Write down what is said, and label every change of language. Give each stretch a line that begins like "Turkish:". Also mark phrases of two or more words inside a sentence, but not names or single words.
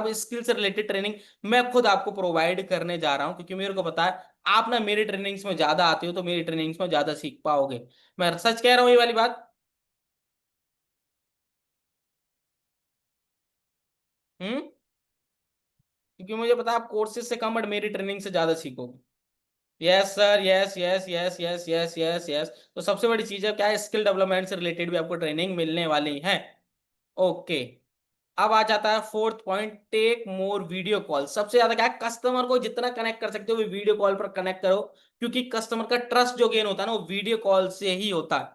Hindi: अब स्किल से
English: related training
Hindi: मैं खुद आपको प्रोवाइड करने जा रहा हूँ, क्योंकि मेरे को पता है आप ना मेरी ट्रेनिंग्स में ज्यादा आते हो, तो मेरी ट्रेनिंग्स में ज्यादा सीख पाओगे। मैं सच कह रहा हूँ ये वाली बात। हम्म, क्योंकि मुझे पता है आप कोर्सेज से कम बट मेरी ट्रेनिंग से ज्यादा सीखोगे।
English: yes sir, yes yes yes yes yes yes yes.
Hindi: तो सबसे बड़ी चीज है क्या है,
English: skill development
Hindi: से रिलेटेड भी आपको ट्रेनिंग मिलने वाली है। ओके, अब आ जाता है
English: fourth point, take more video call.
Hindi: सबसे ज्यादा क्या है, कस्टमर को जितना कनेक्ट कर सकते हो
English: video call
Hindi: पर कनेक्ट करो, क्योंकि कस्टमर का ट्रस्ट जो गेन होता है ना वो
English: video call
Hindi: से ही होता है।